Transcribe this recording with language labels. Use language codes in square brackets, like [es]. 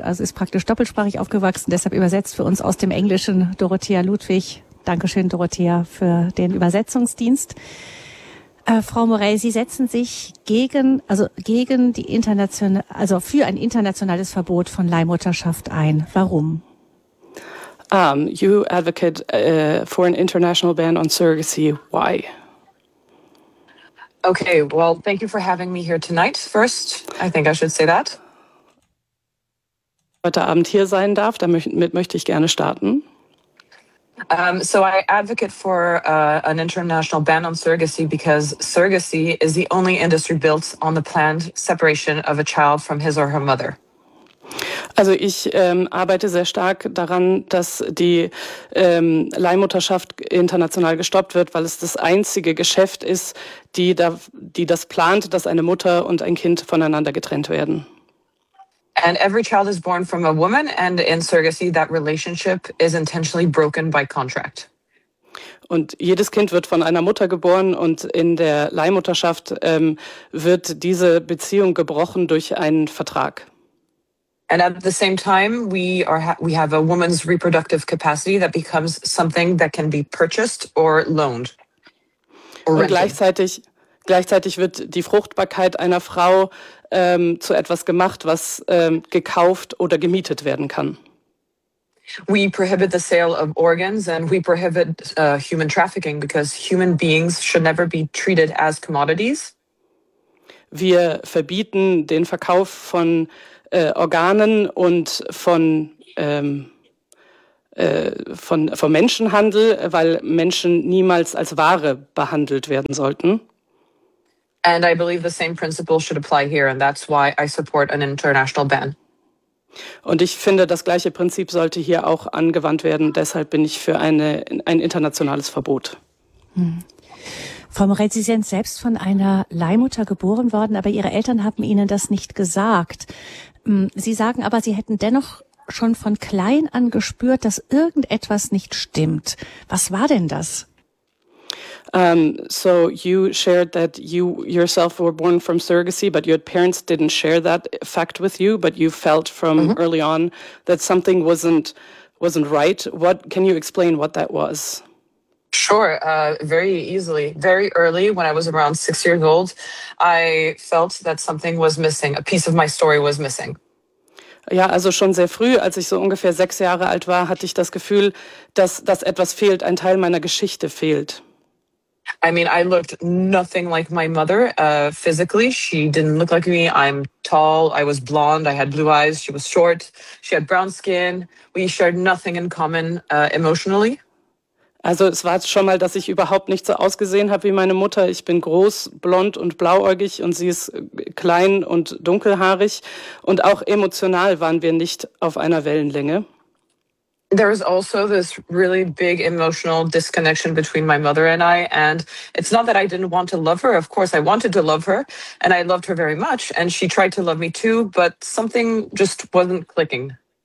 [de] Also ist praktisch doppelsprachig aufgewachsen. Deshalb übersetzt für uns aus dem Englischen Dorothea Ludwig. Dankeschön, Dorothea, für den Übersetzungsdienst. Frau Morell, Sie setzen sich für ein internationales Verbot von Leihmutterschaft ein. Warum? [en] You advocate for an international ban on surrogacy. Why? Okay, well, thank you for having me here tonight. First, I think I should say that. [de] Heute Abend hier sein darf, damit möchte ich gerne starten. [en] So I advocate for an international ban on surrogacy because surrogacy is the only industry built on the planned separation of a child from his or her mother. [de] Also ich arbeite sehr stark daran, dass die Leihmutterschaft international gestoppt wird, weil es das einzige Geschäft ist, die das plant, dass eine Mutter und ein Kind voneinander getrennt werden. [en] And every child is born from a woman, and in surrogacy that relationship is intentionally broken by contract. [de] Und jedes Kind wird von einer Mutter geboren und in der Leihmutterschaft wird diese Beziehung gebrochen durch einen Vertrag. [en] And at the same time, we have a woman's reproductive capacity that becomes something that can be purchased or loaned. [de] Und gleichzeitig wird die Fruchtbarkeit einer Frau zu etwas gemacht, was gekauft oder gemietet werden kann. [en] We prohibit the sale of organs and we prohibit human trafficking because human beings should never be treated as commodities. [de] Wir verbieten den Verkauf von Organen und von Menschenhandel, weil Menschen niemals als Ware behandelt werden sollten. [en] And I believe the same principle should apply here, and that's why I support an international ban. [de] Und ich finde, das gleiche Prinzip sollte hier auch angewandt werden. Deshalb bin ich für ein internationales Verbot. Frau Morell, Sie sind selbst von einer Leihmutter geboren worden, aber Ihre Eltern haben Ihnen das nicht gesagt. Sie sagen aber, Sie hätten dennoch schon von klein an gespürt, dass irgendetwas nicht stimmt. Was war denn das? [en] So you shared that you yourself were born from surrogacy, but your parents didn't share that fact with you, but you felt from early on that something wasn't right. What can you explain what that was? Sure, very easily. Very early, when I was around 6 years old, I felt that something was missing. A piece of my story was missing. [de] Ja, also schon sehr früh, als ich so ungefähr 6 Jahre alt war, hatte ich das Gefühl, dass etwas fehlt, ein Teil meiner Geschichte fehlt. [en] I mean, I looked nothing like my mother physically. She didn't look like me. I'm tall, I was blonde, I had blue eyes, she was short, she had brown skin. We shared nothing in common emotionally. [de] Also es war schon mal, dass ich überhaupt nicht so ausgesehen habe wie meine Mutter. Ich bin groß, blond und blauäugig und sie ist klein und dunkelhaarig. Und auch emotional waren wir nicht auf einer Wellenlänge. [en] There is also this really big emotional disconnection between my mother and I. And it's not that I didn't want to love her. Of course, I wanted to love her and I loved her very much. And she tried to love me too, but something just wasn't clicking.